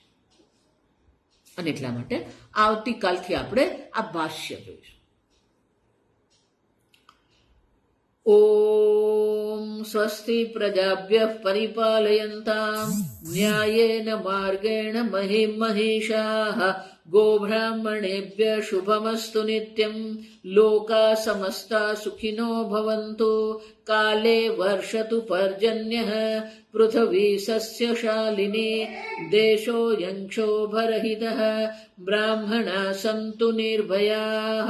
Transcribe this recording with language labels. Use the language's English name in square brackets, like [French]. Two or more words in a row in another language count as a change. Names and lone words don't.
[Gujarati] અને એટલા માટે આવતીકાલથી આપણે આ ભાષ્ય જોઈશું. [Sanskrit] ओम स्वस्ति प्रजाभ्यः परिपालयन्ताम न्यायेन मार्गेण महिम महिषाः गोब्राह्मणेभ्यः शुभमस्तु नित्यं। लोकाः समस्ताः सुखिनो भवन्तु। काले वर्षतु पर्जन्यः। पृथिवी सस्यशालिनी। देशोऽयं क्षोभरहितः। ब्राह्मणाः सन्तु निर्भयाः।